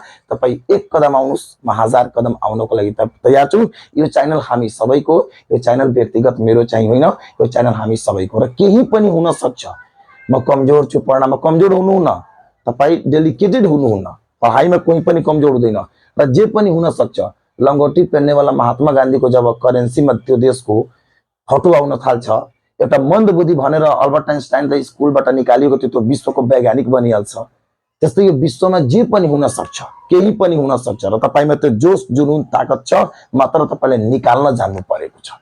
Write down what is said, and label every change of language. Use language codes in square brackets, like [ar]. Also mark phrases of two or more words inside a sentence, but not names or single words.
[ne] तपाई एक कदम आउनुस् म हजार कदम आउनको लागि तयार छु। यो च्यानल हामी सबैको यो च्यानल व्यक्तिगत मेरो चाहिँ होइन यो च्यानल हामी सबैको र केही पनि हुन सक्छ। म कमजोर छु पढ्नमा कमजोर हुनुहुन्न तपाई डेलिकेटेड हुनुहुन्न पढाइमा कोही पनि कमजोर हुँदैन र जे पनि हुन सक्छ। [hi] लंगोटी पहनने वाला [ne] महात्मा गांधी को जब करेन्सी में त्यो देश को फोटो आउन थाल्छ एउटा मन्दबुद्धि भनेर अल्बर्ट आइन्स्टाइन र स्कुलबाट निकालिएको त्यो विश्वको वैज्ञानिक बनिहाल्छ। त्यस्तै यो विश्वमा जे पनि हुन सक्छ केही पनि हुन सक्छ र तपाईमा त्यो जोश जुनून ताकत छ मात्र तपाईले निकाल्न जान्नु परेको छ।